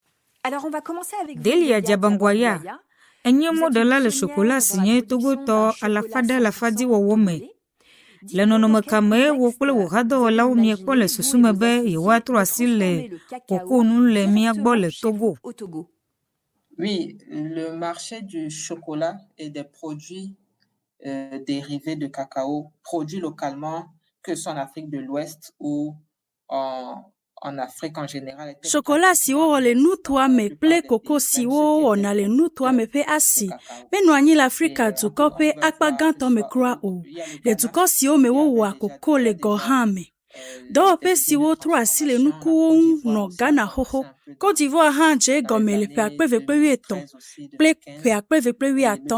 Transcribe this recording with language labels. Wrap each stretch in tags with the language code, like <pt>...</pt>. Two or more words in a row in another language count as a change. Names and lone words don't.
<ee>Delia Diabangwaya enye mɔɖela le Sokola si nye Togotɔ alafadi wɔwɔ me. Le nɔnɔme kame wo kple wò hadɔwɔlawo miekpɔ le susume be yewoatrɔ asi le koko nu le mia gbɔ le Togo.</ee> <fr>Oui, le marché du chocolat et des produits dérivés de cacao produits localement, que ce soit en Afrique de l'Ouest ou en Afrique en général.</fr> <ee>Chocolat siwo wɔ le nutoa me kple koko siwo wɔna le nutoa me ƒe asi menɔ anyi le Afrika dukɔ ƒe akpa gãtɔ me kura o. Le dukɔ siwo me wowɔa koko le gɔ hã me. Dɔwɔƒe siwo trɔ asi le nukuwo ŋu nɔ Ghana xoxo. Côte d'Ivoire hã dze egɔme le ƒe 2013 kple ƒe 2015.</ee>